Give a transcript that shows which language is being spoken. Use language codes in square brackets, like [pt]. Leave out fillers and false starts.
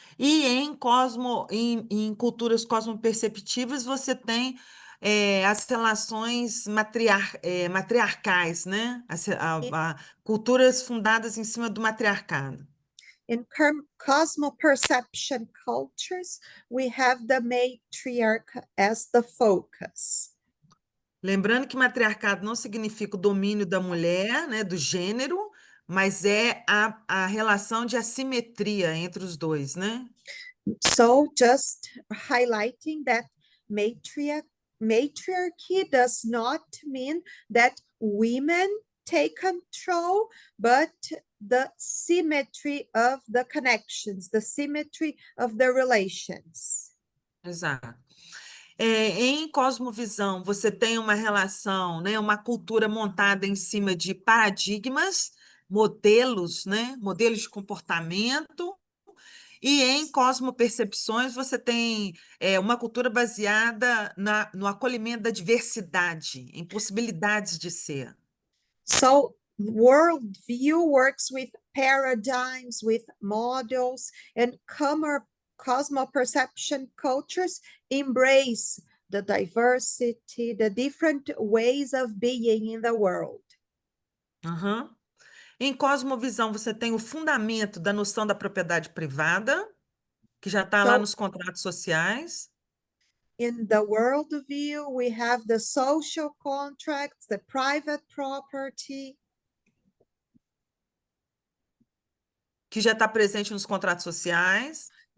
[pt] E em culturas cosmoperceptivas, você tem as relações matriarcais, né? Culturas fundadas em cima do matriarcado. [en] In cosmoperception cultures, we have the matriarch as the focus. [pt] Lembrando que matriarcado não significa o domínio da mulher, né, do gênero, mas é a relação de assimetria entre os dois, né? [en] So just highlighting that matriarch matriarchy does not mean that women take control, but the symmetry of the connections, the symmetry of the relations. [pt] Exato. Em cosmovisão, você tem uma relação, né, uma cultura montada em cima de paradigmas, modelos, né, modelos de comportamento, e em cosmopercepções, você tem uma cultura baseada no acolhimento da diversidade, em possibilidades de ser. [en] So worldview works with paradigms, with models, and cosmoperception cultures embrace the diversity, the different ways of being in the world. Uhum. [pt] Em cosmovisão, você tem o fundamento da noção da propriedade privada, que já está lá [en] So [pt] nos contratos sociais. [en] in the worldview, we have the social contracts, the private property, [pt] Que já está presente nos contratos sociais.